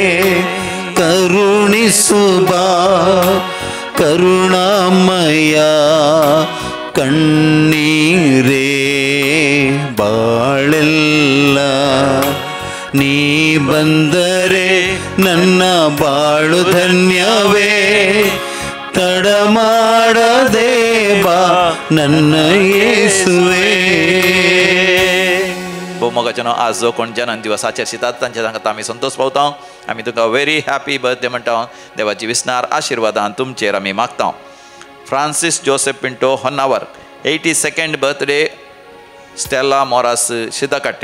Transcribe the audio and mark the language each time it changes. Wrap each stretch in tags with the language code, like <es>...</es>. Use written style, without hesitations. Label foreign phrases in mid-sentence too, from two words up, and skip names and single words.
<kn>ಕರುಣಿಸು ಬಾ ಕರುಣಾಮಯ ಕಣ್ಣೀರೇ ನೀ ಬಂದರೆ ನನ್ನ ಬಾಳು ಧನ್ಯವೇ ತಡ ಮಾಡದೆ ಬಾ ನನ್ನ ಯೇಸುವೆ.</kn> <kok>मोगाचनो आज जो कोण जन्म दिवस आचरतात तांच्या सांगता आमी संतोष पावता. आमी तुका</kok> <en>very happy birthday</en> <kok>म्हणटा. देवाची विस्नार आशिर्वादां तुमचेर आमी मागता. फ्रांसीस जोसेफ पिंटो होन्नावर 82nd बर्थडे. स्टेला मोरास शिदाकाट्टे.</kok>